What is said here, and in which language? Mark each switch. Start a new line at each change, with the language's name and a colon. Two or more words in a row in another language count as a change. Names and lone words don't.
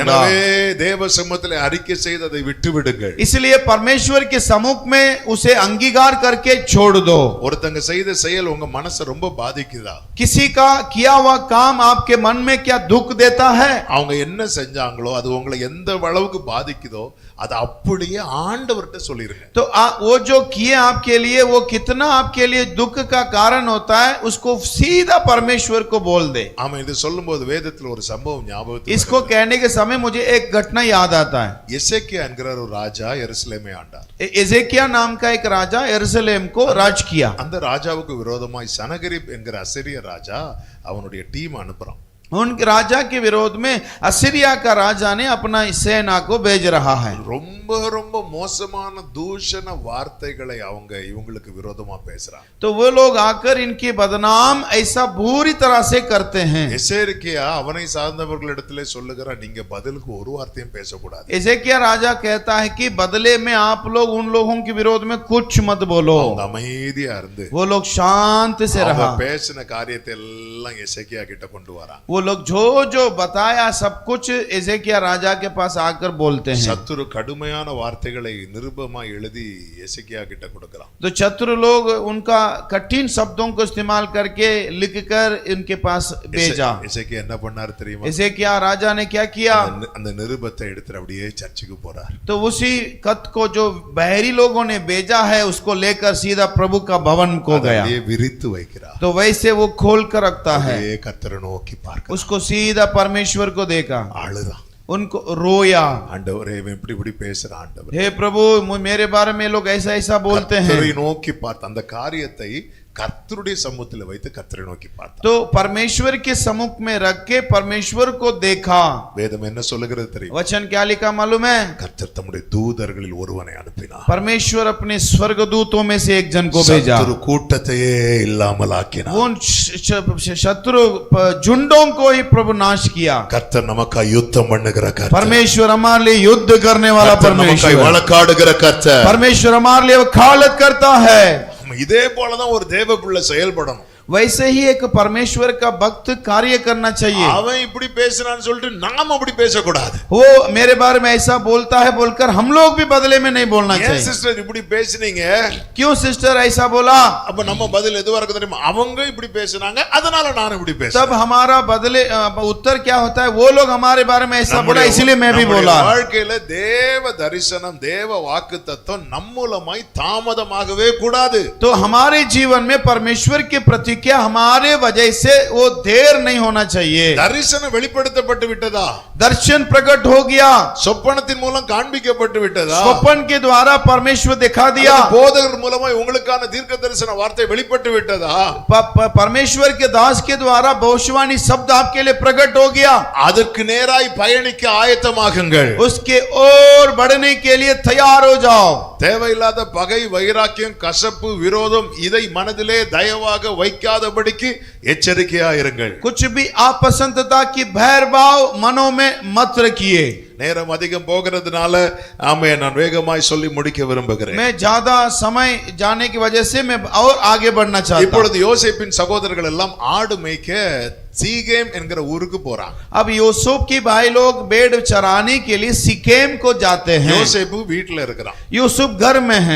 Tamil: எனவே தேவ சமூகத்திலே அறிக்கை செய்து அதை விட்டு விடுங்கள்.
Hindi: इसलिए परमेश्वर के सम्मुख में उसे अंगीकार करके छोड़ दो।
Tamil: ஒருத்தங்க செய்த செயல் உங்க மனசை ரொம்ப பாதிக்குதா?
Hindi: किसी का किया हुआ काम आपके मन में क्या दुख देता है?
Tamil: அவங்க என்ன செஞ்சாங்களோ அது உங்களை எந்த அளவுக்கு பாதிக்குதோ அது அப்படியே ஆண்டவர்கிட்ட சொல்லிருங்க.
Hindi: तो वो जो किए आपके लिए वो कितना आपके लिए दुख का कारण होता है उसको सीधा परमेश्वर को बोल दे।
Tamil: ஆமா, இது சொல்லும்போது வேதத்துல ஒரு சம்பவம் ஞாபகத்துக்கு
Hindi: इसको कहने के समय मुझे एक घटना याद आता है।
Tamil: எசேக்கியா என்கிற ஒரு ராஜா எருசலேமை ஆண்டார்.
Hindi: एजेकिया नाम का एक राजा यरूशलेम को राज किया।
Tamil: அந்த ராஜாவுக்கு விரோதமாய் சனகரிப் என்கிற அசிரிய ராஜா அவனுடைய டீம் அனுப்புறான்.
Hindi: उन राजा के विरोध में असीरिया का राजा ने अपना सेना को भेज रहा है।
Tamil: ரொம்ப ரொம்ப மோசமான தூஷண வார்த்தைகளை அவங்க இவங்களுக்கு விரோதமா பேசுறாங்க.
Hindi: तो वो लोग आकर इनकी बदनाम ऐसा बुरी तरह से करते हैं।
Tamil: எசேக்கியா அவனை சார்ந்தவர்களிடத்திலே சொல்லுகிறான், நீங்க பதிலுக்கு ஒரு வார்த்தையும் பேசக்கூடாது.
Hindi: एजेकिया राजा कहता है कि बदले में आप लोग उन लोगों के विरोध में कुछ मत बोलो।
Tamil: அவங்க அமைதியா இருந்து
Hindi: वो लोग शांत से
Tamil: அவங்க
Hindi: रहा।
Tamil: பேசின காரியத்தை எல்லாம் எசேக்கியா கிட்ட கொண்டு வராங்க.
Hindi: वो लोग जो जो बताया सब कुछ एजेकिया राजा के पास आकर बोलते हैं।
Tamil: சத்துரு கடுமையான வார்த்தைகளை நிருபமா எழுதி எசேக்கியா கிட்ட கொடுக்கறான்.
Hindi: तो शत्रु लोग उनका कठिन शब्दों को इस्तेमाल करके लिखकर इनके पास भेजा।
Tamil: எசேக்கியா என்ன பண்ணாரு தெரியுமா?
Hindi: एजेकिया राजा ने क्या किया?
Tamil: அந்த நிருபத்தை எடுத்து அப்படியே சர்ச்சுக்கு போறார்.
Hindi: तो उसी खत को जो बहरी लोगों ने भेजा है उसको लेकर सीधा प्रभु का भवन को गया।
Tamil: அப்படியே விரித்து வைக்கிறார்.
Hindi: तो वैसे वो खोल कर रखता है।
Tamil: அப்படியே கர்த்தரை நோக்கி பார்க்கிறார்.
Hindi: उसको सीधा परमेश्वर को देखा,
Tamil: அழுறான்.
Hindi: उनको रोया,
Tamil: ஆண்டவரே இவன் இப்படி இப்படி பேசுறான் ஆண்டவரே.
Hindi: हे प्रभु मेरे बारे में लोग ऐसा ऐसा बोलते हैं।
Tamil: கர்த்தரை நோக்கி பார்த்த அந்த காரியத்தை கர்த்தருடைய சமூகத்தில் வைத்து கர்த்தரை நோக்கி பார்த்தான்.
Hindi: तो परमेश्वर के सम्मुख में रख के परमेश्वर को देखा।
Tamil: வேதம் என்ன சொல்லுகிறது தெரியும்?
Hindi: वचन क्या लिखा मालूम है?
Tamil: கர்த்தர் தம்முடைய தூதர்களில் ஒருவனை அனுப்பினார்.
Hindi: परमेश्वर अपने स्वर्गदूतों में से एक जन को भेजा।
Tamil: சத்துரு கூட்டத்தையே இல்லாமல் ஆக்கினார்.
Hindi: उन शत्रु झुंडों को ही प्रभु नाश किया।
Tamil: கர்த்தர் நமக்காய் யுத்தம் பண்ணுகிற கர்த்தர்.
Hindi: परमेश्वर हमारे लिए युद्ध करने वाला
Tamil: கர்த்தர் நமக்காய்
Hindi: परमेश्वर।
Tamil: வழக்காடுகிற கர்த்தர்.
Hindi: परमेश्वर हमारे लिए वकालत करता है।
Tamil: இதே போலதான் ஒரு தேவ பிள்ளை செயல்படணும்.
Hindi: वैसे ही एक परमेश्वर का भक्त कार्य करना चाहिए।
Tamil: அவன் இப்படி பேசுறான்னு சொல்லிட்டு நாம அப்படி பேசக்கூடாது.
Hindi: वो मेरे बारे में ऐसा बोलता है बोलकर हम लोग भी बदले में नहीं बोलना
Tamil: ஏன்
Hindi: चाहिए।
Tamil: சிஸ்டர் இப்படி பேசுனீங்க?
Hindi: क्यों सिस्टर ऐसा बोला?
Tamil: அப்ப நம்ம பதில் எதுவா இருக்கு தெரியுமா? அவங்க இப்படி பேசுனாங்க அதனால நான் இப்படி
Hindi: तब
Tamil: பேசுறேன்.
Hindi: हमारा बदले उत्तर क्या होता है? वो लोग हमारे बारे में ऐसा बोला इसलिए मैं भी बोला।
Tamil: வாழ்க்கையில தேவ தரிசனம் தேவ வாக்குத்தத்தம் நம் மூலமாய் தாமதமாகவே கூடாது.
Hindi: तो हमारे जीवन में परमेश्वर की प्रतिक्रिया हमारे वजह से वो देर नहीं होना चाहिए।
Tamil: தரிசனம் வெளிப்படுத்தப்பட்டு விட்டதா?
Hindi: दर्शन प्रकट हो गया,
Tamil: சொப்பனத்தின் மூலம் காண்பிக்கப்பட்டு விட்டதா?
Hindi: स्वप्न के द्वारा परमेश्वर दिखा दिया,
Tamil: போதகர் மூலமாய் உங்களுக்கான தீர்க்க தரிசன வார்த்தை வெளிப்பட்டு விட்டதா?
Hindi: परमेश्वर के दास के द्वारा भविष्यवाणी शब्द आपके लिए प्रकट हो गया।
Tamil: அதற்கு நேராய் பயணிக்க ஆயத்தமாகுங்கள்.
Hindi: उसके ओर बढ़ने के लिए तैयार हो जाओ।
Tamil: தேவையில்லாத பகை வைராக்கியம் கசப்பு விரோதம் இதை மனதிலே தயவாக வைக்காதபடிக்கு எச்சரிக்கையா இருங்கள்.
Hindi: कुछ भी अपसंतता की भैरभाव मनों में मत रखिए।
Tamil: நேரம் அதிகம் போகிறதுனால ஆமே நான் வேகமாய் சொல்லி முடிக்க விரும்புகிறேன்.
Hindi: मैं ज्यादा समय जाने की वजह से मैं और आगे बढ़ना चाहता हूं।
Tamil: இப்பொழுது யோசேப்பின் சகோதரர்கள் எல்லாம் ஆடு மேய்க்க சீகேம் என்கிற ஊருக்கு போறாங்க.
Hindi: अब यूसुफ की भाई लोग भेड़ चराने के लिए सिकेम को जाते हैं।
Tamil: யோசேப்பு வீட்ல இருக்கிறான்.
Hindi: यूसुफ घर में हैं।